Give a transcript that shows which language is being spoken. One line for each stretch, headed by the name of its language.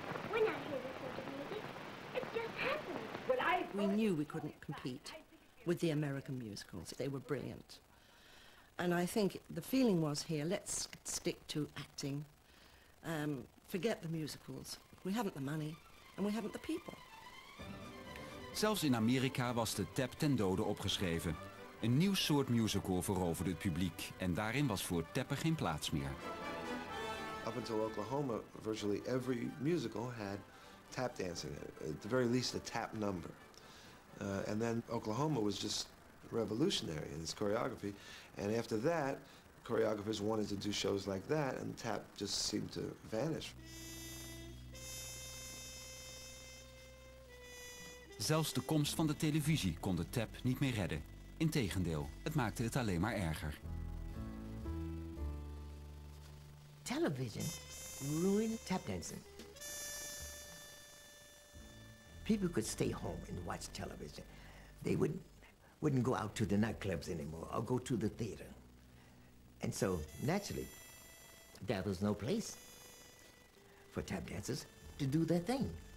English: When I hear this sort of music, it just happens. Well, We knew we couldn't compete with the American musicals. They were brilliant. And I think the feeling was here, let's stick to acting, forget the musicals. We haven't the money and we haven't the people.
Dutch: Zelfs in Amerika was de tap ten dode opgeschreven. Een nieuw soort musical veroverde het publiek en daarin was voor tappen geen plaats meer.
English: Up until Oklahoma, virtually every musical had tap dancing in it, at the very least a tap number. And then Oklahoma was just revolutionary in its choreography. And after that, choreographers wanted to do shows like that, and tap just seemed to vanish.
Dutch: Zelfs de komst van de televisie kon de tap niet meer redden. Integendeel, het maakte het alleen maar erger.
English: Television ruined tap dancing. People could stay home and watch television. They wouldn't go out to the nightclubs anymore or go to the theater. And so, naturally, there was no place for tap dancers to do their thing.